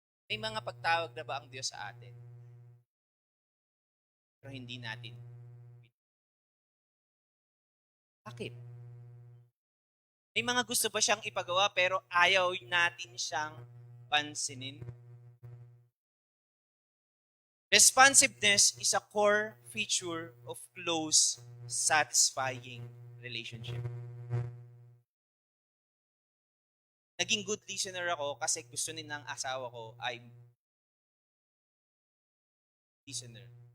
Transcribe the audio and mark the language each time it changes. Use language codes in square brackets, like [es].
[tl] May mga pagtawag na ba ang Diyos sa atin? Pero hindi natin. Bakit? May mga gusto ba siyang ipagawa pero ayaw natin siyang pansinin? [en] Responsiveness is a core feature of close, satisfying relationship. [tl] naging [en] good listener [tl] ako kasi gusto ni ng asawa ko ay listener.